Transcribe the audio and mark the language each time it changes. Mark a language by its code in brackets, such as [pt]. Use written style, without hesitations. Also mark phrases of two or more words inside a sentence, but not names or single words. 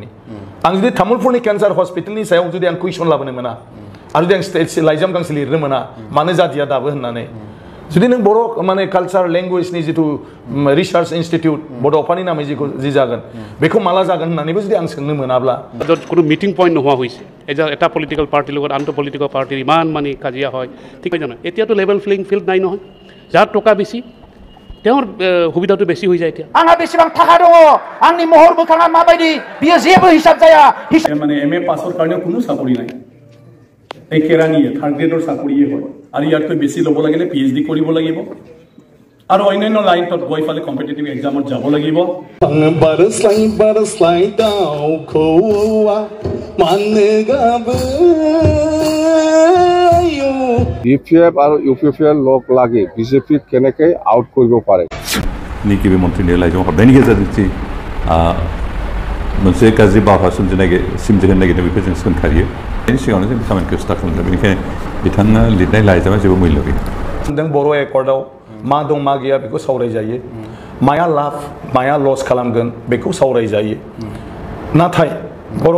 [brx] आं जुदि तामुलपुरनि केन्सार हस्पिटालनि सायाव जुदि आं कुइसन लाबोनो मोना आरो जुदि आं लाइजाम गांसे लिरनो मोना मानो जादिया दाबो होननानै जुदि नों बर' माने कालचार लेंगुवेजनि जिथु रिसार्च इनस्टिट्यूट बड'फानि नामै जि जागोन बेखौ माला जागोन होननानैबो जुदि आं सोंनो मोनाब्ला [as] কোনো [en] meeting point [as] নোহোৱা হৈছে এটা [en] political party [as] লগত আনটো [en] political party [as] ইমান মানে কাজিয়া হয় ঠিক জানো এতিয়াতো [en] level playing field [as] নাই নহয় যাৰ টকা বেছি তেওঁৰ সুবিধাটো বেছি হৈ যায় এতিয়া [brx] आंहा बेसेबां थाखा दङ आंनि महर मोखाङा माबायदि बियो जेबो हिसाब जाया [as] মানে এমএ পাছৰ কাৰণে কোনো চাকৰি নাই এই কেৰাণীয়ে [en] third grade [as] চাকৰিয়ে হয় আৰু ইয়াতকৈ বেছি ল'ব লাগিলে পিএইচডি কৰিব লাগিব আৰু অন্যান্য লাইনত গৈ ফালে [en] competitive exam [as] যাব লাগিব ইপিএফ আৰু ইউপিএফৰ লগ লাগি বিজেপি কেনেকে আউট কৰিব পাৰে [brx] निकिबि मन्त्रिनि लाइजाम हरनायनि गेजेरजों मोनसे गाज्रि बारहावा सोमजिहोनो नागिरदों बेखौ जों सोंखारियो बेनि सिगाङावनो जों खामानिखौ स्टार्ट खालामदों बेनिखायनो बिथाङा लिरनाय लाइजामा जेबो मुल्य गैया जों बर' एकर्डआव मा दं मा गैया बेखौ सावरायजायो माया लाब माया लस खालामगोन बेखौ सावरायजायो नाथाय बर'